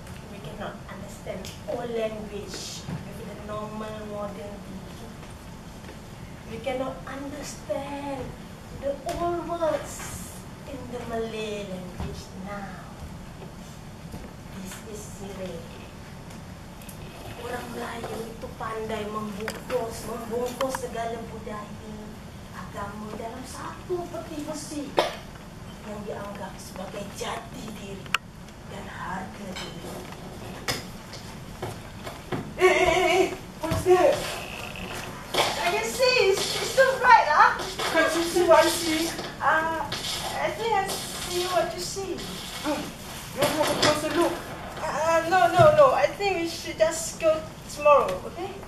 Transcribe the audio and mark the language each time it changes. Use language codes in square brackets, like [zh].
[en] We cannot understand all language with the normal modern thinking. We cannot understand the old words in the Malay language now. This is sirih. [ms] Orang Melayu itu pandai membungkus segala budaya, agama dalam satu peti besi yang dianggap sebagai jati diri dan harga diri. [en] What's that? I can see it's still bright, huh? Can't you see what I see? I think I see what you see. You have a closer look. No. I think we should just go tomorrow, okay?